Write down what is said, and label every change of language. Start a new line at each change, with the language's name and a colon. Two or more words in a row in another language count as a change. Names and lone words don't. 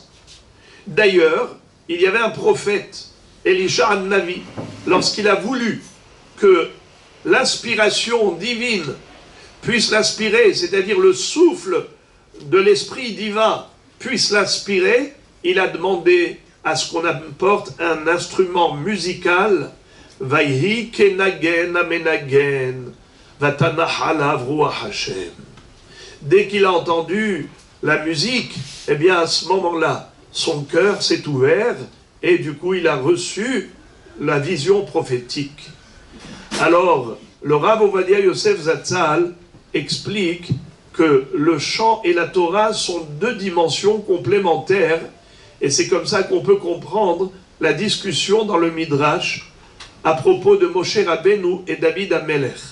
French: D'ailleurs, il y avait un prophète, Elisha Navi, lorsqu'il a voulu que l'inspiration divine puisse l'inspirer, c'est-à-dire le souffle de l'esprit divin puisse l'inspirer, il a demandé à ce qu'on apporte un instrument musical,
Hebrew: ויהי כנגן המנגן, ותהי עליו רוח השם.
French: Dès qu'il a entendu la musique, eh bien à ce moment-là, son cœur s'est ouvert et du coup il a reçu la vision prophétique. Alors, le Rav Ovadia Yosef Zatzal explique que le chant et la Torah sont deux dimensions complémentaires et c'est comme ça qu'on peut comprendre la discussion dans le Midrash à propos de Moshe Rabbeinu et David HaMelech.